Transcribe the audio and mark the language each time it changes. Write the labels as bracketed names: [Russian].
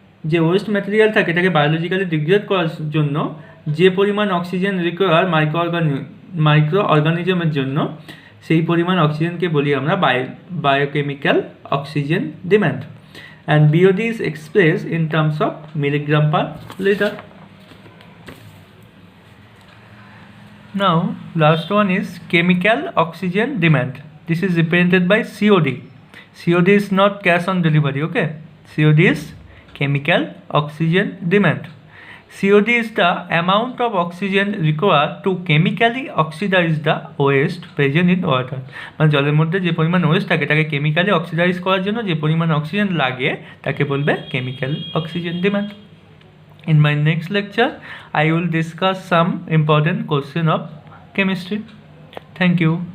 [Bangla] যে West material থাকে এটাকে বায়োলজিক্যালি ডিগ্রেড করার জন্য যে পরিমাণ অক্সিজেন রিকোয়ার মাইক্রো অর্গানিজমের জন্য, সেই পরিমাণ অক্সিজেনকে বলি আমরা biochemical oxygen demand. [English] And BOD is express in terms of milligram per litre. Now, last one is chemical oxygen demand. This is represented by COD. COD is not cash on delivery, okay? COD is chemical oxygen demand. COD is the amount of oxygen required to chemically oxidize the waste present in water. [Bangla] মানে জলের মধ্যে যে পরিমাণ West থাকে তাকে chemically oxidise করার জন্য যে পরিমাণ অক্সিজেন লাগে তাকে বলবে chemical oxygen demand. In my next lecture, I will discuss some important question of chemistry. Thank you.